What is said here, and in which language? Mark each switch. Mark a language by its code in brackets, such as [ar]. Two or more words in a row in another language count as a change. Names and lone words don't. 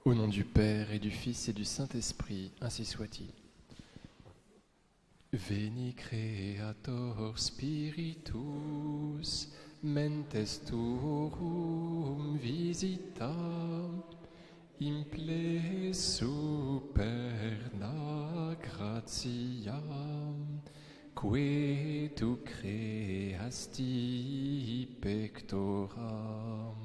[fr] Au nom du Père et du Fils et du Saint-Esprit, ainsi soit-il. [la] Veni Creator Spiritus, mentes tuorum visita, imple superna gratia, que tu creasti pectoram.